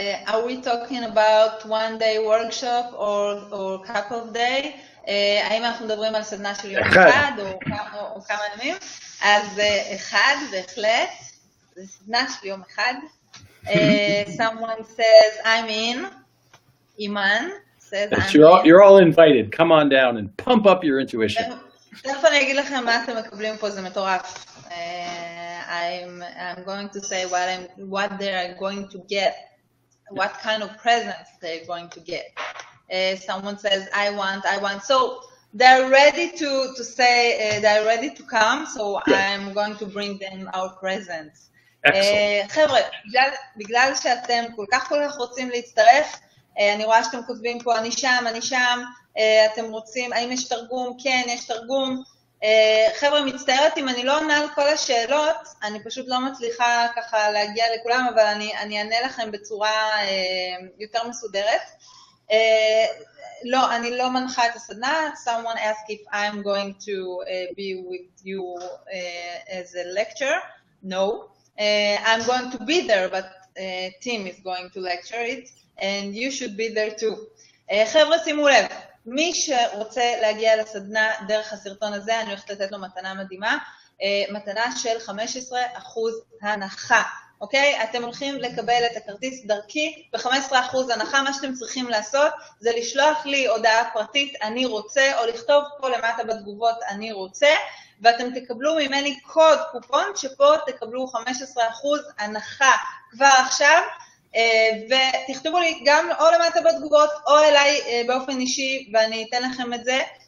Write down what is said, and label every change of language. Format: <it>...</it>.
<en>Are we talking about one-day workshop or couple of day?</en> <he>האם אנחנו מדברים על סדנה של יום אחד או כמה ימים? אז אחד, בהחלט. זה סדנה של יום אחד.</he> <en>Someone says, I'm in. Iman says, I'm in. You're all invited. Come on down and pump up your intuition.</en> <he>תכף אני אגיד לכם מה אתם מקבלים פה, זה מטורף.</he> <en>I'm going to say what they are going to get, what kind of presents they're going to get. Someone says, I want. So they're ready to say, they're ready to come, so I'm going to bring them our presents.</en> <he>חבר'ה, בגלל שאתם כל כך רוצים להצטרף, אני רואה שאתם כותבים פה, אני שם, אתם רוצים, האם יש תרגום? כן, יש תרגום. חבר'ה, מצטערת אם אני לא עונה על כל השאלות, אני פשוט לא מצליחה ככה להגיע לכולם, אבל אני אענה לכם בצורה יותר מסודרת. לא, אני לא מנחה את הסדנה.</he> <en>Someone asked if I'm going to be with you as a lecture. No. I'm going to be there, but Tim is going to lecture it, and you should be there too.</en> <he>חבר'ה, שימו לב, מי שרוצה להגיע לסדנה דרך הסרטון הזה, אני הולכת לתת לו מתנה מדהימה, מתנה של 15% הנחה. אוקיי? אתם הולכים לקבל את הכרטיס דרכי ב-15% הנחה. מה שאתם צריכים לעשות זה לשלוח לי הודעה פרטית, אני רוצה, או לכתוב פה למטה בתגובות, אני רוצה, ואתם תקבלו ממני קוד קופון, שפה תקבלו 15% הנחה כבר עכשיו, ותכתבו לי גם או למטה בתגובות, או אליי באופן אישי, ואני אתן לכם את זה.</he>